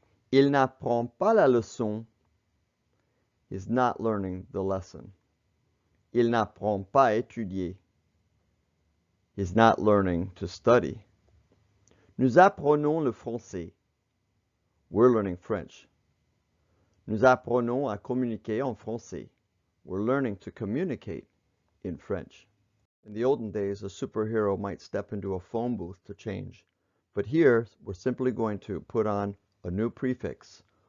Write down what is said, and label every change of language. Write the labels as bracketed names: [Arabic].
[French] Il n'apprend pas la leçon. [English] He's not learning the lesson. [French] Il n'apprend pas à étudier. [English] He's not learning to study. [French] Nous apprenons le français. [English] We're learning French. [French] Nous apprenons à communiquer en français. [English] We're learning to communicate in French. In the olden days, a superhero might step into a phone booth to change. But here, we're simply going to put on a new prefix.